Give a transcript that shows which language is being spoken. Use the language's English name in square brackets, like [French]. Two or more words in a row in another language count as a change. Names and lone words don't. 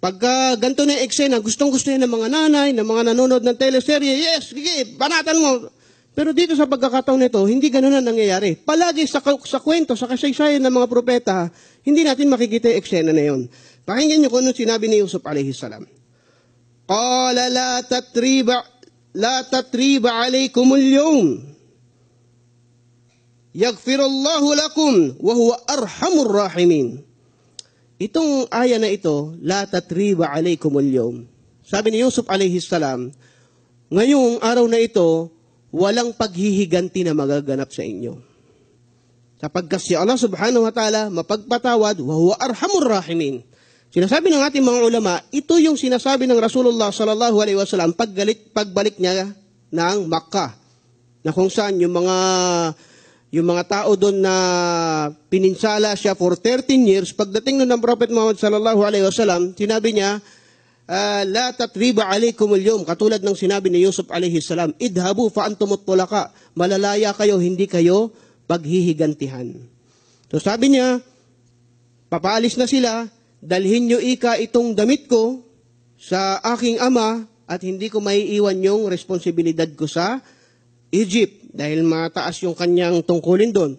[Filipino] Pagka ganito na eksena, gustong-gusto yan ng mga nanay, ng mga nanonood ng teleserye, yes, sige, banatan mo. Pero dito sa pagkakataon nito, hindi ganun na nangyayari. Palagi sa kwento, sa kasaysayan ng mga propeta, hindi natin makikita yung eksena na yun. Pakinggan niyo kung ano sinabi ni Yusuf [Arabic] عليه السلام. قال لا تثريب عليكم اليوم. يغفر الله لكم وهو أرحم الراحمين. [Filipino] Itong aya na ito, [Arabic] لا تثريب عليكم اليوم. [Filipino] Sabi ni Yusuf [Arabic] عليه السلام, [Filipino] ngayong araw na ito, walang paghihiganti na magaganap sa inyo. Sapagkat si Allah [Arabic] سبحانه وتعالى [Filipino] mapagpatawad, [Arabic] وهو أرحم الراحمين. [Filipino] Sinasabi ng ating mga ulama, ito yung sinasabi ng Rasulullah [Arabic] صلى الله عليه وسلم [Filipino] pagbalik niya ng Makkah. Na kung saan yung mga tao doon na pininsala siya [English] for 13 years, [Filipino] pagdating nun ng Prophet Muhammad [Arabic] صلى الله عليه وسلم, [Filipino] sinabi niya, [Arabic] لا تثريب عليكم اليوم, [Filipino] katulad ng sinabi ni Yusuf [Arabic] عليه السلام, اذهبوا فأنتم الطلقاء, [Filipino] malalaya kayo, hindi kayo paghihigantihan. So sabi niya, papaalis na sila, dalhin niyo itong damit ko sa aking ama at hindi ko maiiwan yung responsibilidad ko sa Egypt dahil mataas yung kanyang tungkulin doon.